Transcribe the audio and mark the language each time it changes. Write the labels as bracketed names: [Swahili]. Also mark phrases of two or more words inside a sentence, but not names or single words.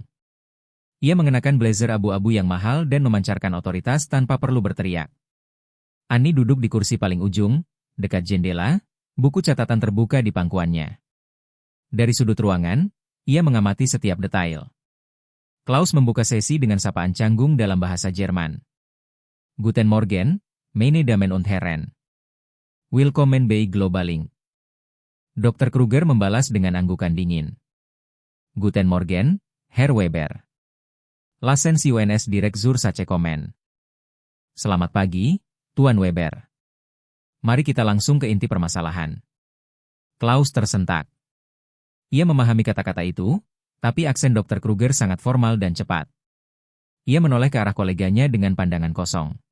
[Indonesian] Ia mengenakan blazer abu-abu yang mahal dan memancarkan otoritas tanpa perlu berteriak. Annie duduk di kursi paling ujung, dekat jendela, buku catatan terbuka di pangkuannya. Dari sudut ruangan, ia mengamati setiap detail. Klaus membuka sesi dengan sapaan canggung dalam bahasa Jerman. [German] Guten Morgen, meine Damen und Herren. Willkommen bei Globalink. [Indonesian] Dr. Kruger membalas dengan anggukan dingin. [German] Guten Morgen, Herr Weber. Lassen Sie uns direkt zur Sache kommen. [Indonesian] Selamat pagi, Tuan Weber. Mari kita langsung ke inti permasalahan. Klaus tersentak. Ia memahami kata-kata itu, tapi aksen Dr. Kruger sangat formal dan cepat. Ia menoleh ke arah koleganya dengan pandangan kosong.